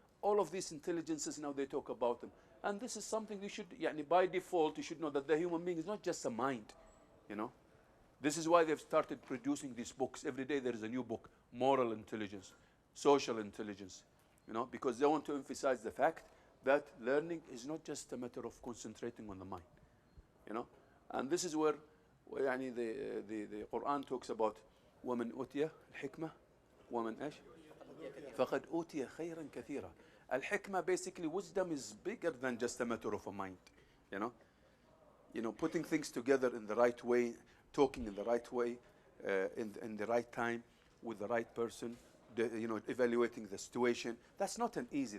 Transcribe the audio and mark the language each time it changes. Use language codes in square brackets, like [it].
[en] All of these intelligences, now they talk about them. And this is something you should, by default, you should know that the human being is not just a mind, you know? This is why they've started producing these books. Every day there is a new book, moral intelligence, social intelligence, you know, because they want to emphasize the fact that learning is not just a matter of concentrating on the mind, you know. And this is where the Quran talks about [ar] وَمَنْ أُوتِيَ الْحِكْمَةِ وَمَنْ أَشْ فَقَدْ أُوتِيَ خَيْرًا كَثِيرًا. [en] Al-hikmah, basically wisdom, is bigger than just a matter of a mind, you know. You know, putting things together in the right way, talking in the right way, in the right time, with the right person, you know, evaluating the situation. That's not an easy.